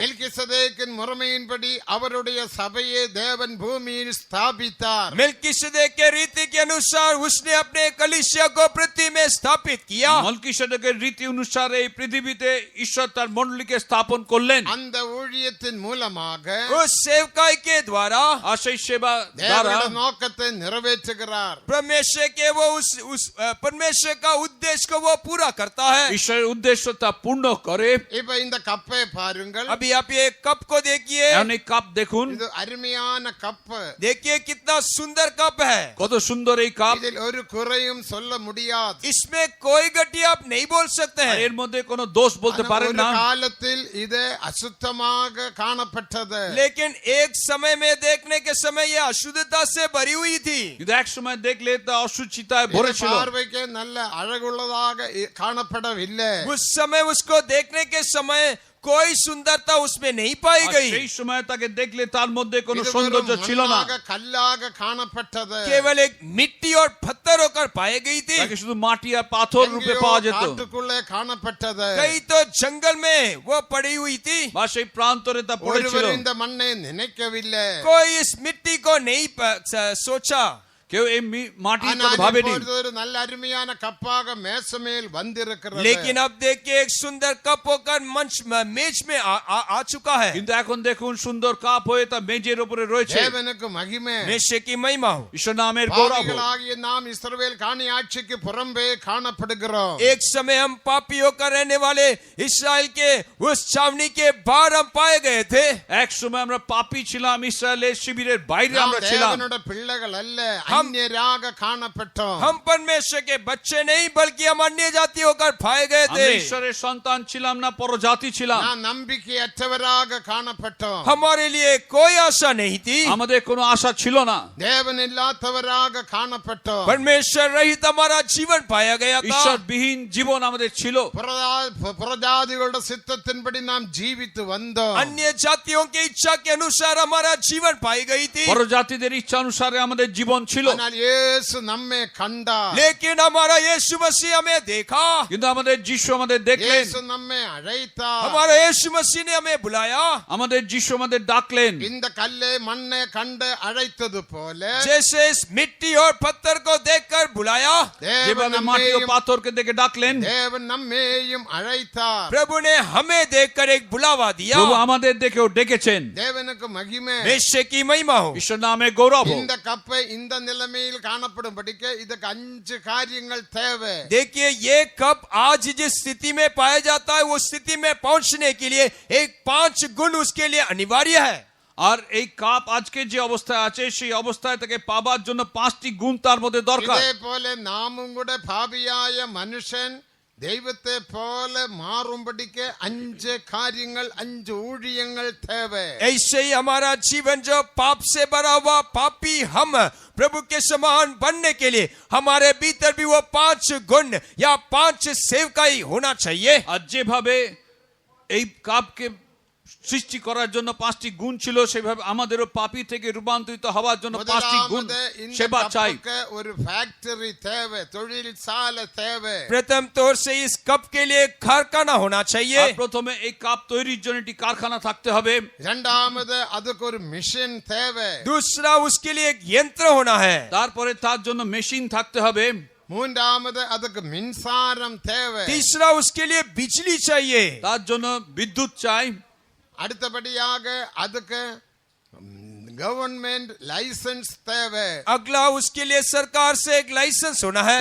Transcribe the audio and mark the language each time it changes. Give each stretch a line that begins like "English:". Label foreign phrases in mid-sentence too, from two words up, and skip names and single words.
Tamil: மெல்கிசேதேக்கின் முறைமையின்படி அவருடைய சபையை தேவன் பூமியில் ஸ்தாபித்தார்.
Hindi: मेल्किसदेक के रीति के अनुसार उसने अपने कलीसिया को पृथ्वी में स्थापित किया।
Bangla: মলকিসেদেকের রীতি অনুসারে এই পৃথিবীতে ঈশ্বর তার মণ্ডলীকে স্থাপন করলেন।
Tamil: அந்த ஊழியத்தின் மூலமாக
Hindi: उस सेवकाई के द्वारा
Bangla: আর সেই সেবা দ্বারা
Tamil: தேவனுடைய நோக்கத்தை நிறைவேற்றுகிறார்.
Hindi: परमेश्वर के वो उस परमेश्वर का उद्देश्य को वो पूरा करता है।
Bangla: ঈশ্বরের উদ্দেশ্য তা পূর্ণ করে।
Tamil: இப்ப இந்த கப்பை பாருங்கள்.
Hindi: अभी आप ये कप को देखिए,
Bangla: এখন এই কাপ দেখুন,
Tamil: இது அருமையான கப்.
Hindi: देखिए कितना सुंदर कप है।
Bangla: কত সুন্দর এই কাপ।
Tamil: இதில் ஒரு குறையும் சொல்ல முடியாது.
Hindi: इसमें कोई गति आप नहीं बोल सकते
Bangla: আর
Hindi: हैं।
Bangla: এর মধ্যে কোনো দোষ বলতে
Tamil: ஆனா
Bangla: পারেন
Tamil: ஒரு
Bangla: না।
Tamil: காலத்தில் இது அசுத்தமாக காணப்பட்டது.
Hindi: लेकिन एक समय में देखने के समय ये अशुद्धता से भरी हुई थी।
Bangla: কিন্তু এক সময় দেখলে তা অসুচিতায়
Tamil: இது
Bangla: ভরে ছিল।
Tamil: பார்வைக்கு நல்ல அழகுள்ளதாக காணப்படவில்லை.
Hindi: उस समय उसको देखने के समय कोई सुंदरता उसमें नहीं पाई
Bangla: আর
Hindi: गई।
Bangla: সেই সময় তাকে দেখলে তার মধ্যে কোনো
Tamil: இது
Bangla: সৌন্দর্য
Tamil: வெறும்
Bangla: ছিল না।
Tamil: மண்ணாக, கல்லாக காணப்பட்டது.
Hindi: केवल एक मिट्टी और पत्थर होकर पाई गई थी।
Bangla: তাকে শুধু মাটি আর পাথর রূপে
Tamil: எங்கேயோ
Bangla: পাওয়া যেত।
Tamil: காட்டுக்குள்ளே காணப்பட்டது.
Hindi: कहीं तो जंगल में वो पड़ी हुई थी।
Bangla: বা সেই প্রান্তরে তা পড়েছিল।
Tamil: ஒருவர் இந்த மண்ணை நினைக்கவில்லை.
Hindi: कोई इस मिट्टी को नहीं सोचा।
Bangla: কেউ এই মাটির
Tamil: ஆனால்
Bangla: কথা ভাবেনি।
Tamil: இப்பொழுது ஒரு நல்ல அருமையான கப்பாக மேசமேல் வந்திருக்கிறது
Hindi: लेकिन अब देखिए एक सुंदर कप होकर मेज में आ चुका है।
Bangla: কিন্তু এখন দেখুন সুন্দর কাপ হয়ে তা মেজের উপরে রয়েছে।
Tamil: தேவனுக்கு மகிமை
Hindi: मेषे की महिमा हो।
Bangla: ঈশ্বর নামের গৌরব হোক।
Tamil: பாவிகளாகிய நாம் இஸ்ரவேல் காணி ஆட்சிக்கு புறம்பே காணப்படுகிறோம்
Hindi: एक समय हम पापी होकर रहने वाले इस्राएल के उस छावनी के बाहर हम पाए गए थे।
Bangla: এক সময় আমরা পাপী ছিলাম, ইসরায়েলের শিবিরের বাইরে
Tamil: நாம்
Bangla: আমরা ছিলাম।
Tamil: தேவனுடைய பிள்ளைகள் அல்ல, அந்நியராக காணப்பட்டோம்
Hindi: हम परमेश्वर के बच्चे नहीं बल्कि हम अन्य जाति होकर पाए गए थे।
Bangla: আমরা ঈশ্বরের সন্তান ছিলাম না, পরজাতি ছিলাম।
Tamil: நாம் நம்பிக்கையற்றவராக காணப்பட்டோம்
Hindi: हमारे लिए कोई आशा नहीं थी।
Bangla: আমাদের কোনো আশা ছিল না।
Tamil: தேவன் இல்லாதவராக காணப்பட்டோம்
Hindi: परमेश्वर रहित हमारा जीवन पाया गया था।
Bangla: ঈশ্বরবিহীন জীবন আমাদের ছিল।
Tamil: புறஜாதிகளுடைய சித்தத்தின்படி நாம் ஜீவித்து வந்தோம்
Hindi: अन्य जातियों की इच्छा के अनुसार हमारा जीवन पाई गई थी।
Bangla: পরজাতিদের ইচ্ছা অনুসারে আমাদের জীবন ছিল।
Tamil: ஆனால் இயேசு நம்மை கண்டார்
Hindi: लेकिन हमारा यीशु मसीह हमें देखा।
Bangla: কিন্তু আমাদের যিশু আমাদের দেখলেন,
Tamil: இயேசு நம்மை அழைத்தார்
Hindi: हमारा यीशु मसीह ने हमें बुलाया।
Bangla: আমাদের যিশু আমাদের ডাকলেন।
Tamil: இந்த கல்லை மண்ணை கண்டு அழைத்தது போல
Hindi: जैसे इस मिट्टी और पत्थर को देखकर बुलाया,
Tamil: தேவன்
Bangla: যেভাবে মাটি ও
Tamil: நம்மையும்
Bangla: পাথরকে দেখে ডাকলেন,
Tamil: தேவன் நம்மையும் அழைத்தார்
Hindi: प्रभु ने हमें देखकर एक बुलावा दिया।
Bangla: প্রভু আমাদের দেখেও ডেকেছেন।
Tamil: தேவனுக்கு மகிமை
Hindi: मेषे की महिमा हो।
Bangla: ঈশ্বর নামে গৌরব হোক।
Tamil: இந்த கப்பை இந்த நிலைமையில் காணப்படும்படிக்கு இதுக்கு 5 காரியங்கள் தேவை
Hindi: देखिए ये कप आज जिस स्थिति में पाया जाता है, वो स्थिति में पहुंचने के लिए एक 5 गुण उसके लिए अनिवार्य है।
Bangla: আর এই কাপ আজকে যে অবস্থায় আছে সেই অবস্থায় থেকে পাবার জন্য 5টি গুণ তার মধ্যে দরকার।
Tamil: இதே போல நாமும் கூட பாவியாய மனுஷன் தெய்வத்தை போல மாறும்படிக்கு 5 காரியங்கள் 5 ஊழியங்கள் தேவை
Hindi: ऐसे ही हमारा जीवन जो पाप से भरा हुआ पापी हम प्रभु के समान बनने के लिए हमारे भीतर भी वो 5 गुण या 5 सेवकाई होना चाहिए।
Bangla: আর যেভাবে এই কাপকে সৃষ্টি করার জন্য 5টি গুণ ছিল, সেভাবে আমাদেরও পাপী থেকে রূপান্তরিত হওয়ার জন্য 5টি গুণ
Tamil: முதலாவது இந்த
Bangla: সেবা চাই।
Tamil: கப்புக்கு ஒரு ஃபேக்டரி தேவை தொழிற்சாலை தேவை
Hindi: प्रथम तौर से इस कप के लिए एक कारखाना होना चाहिए।
Bangla: আর প্রথমে এই কাপ তৈরির জন্য একটি কারখানা থাকতে হবে।
Tamil: இரண்டாவது அதுக்கு ஒரு மிஷின் தேவை
Hindi: दूसरा उसके लिए एक यंत्र होना है।
Bangla: তারপরে তার জন্য মেশিন থাকতে হবে।
Tamil: மூன்றாவது அதுக்கு மின்சாரம் தேவை
Hindi: तीसरा उसके लिए बिजली चाहिए।
Bangla: তার জন্য বিদ্যুৎ চাই।
Tamil: அடுத்தபடியாக அதுக்கு
English: government license
Tamil: தேவை
Hindi: अगला उसके लिए सरकार से एक लाइसेंस होना है।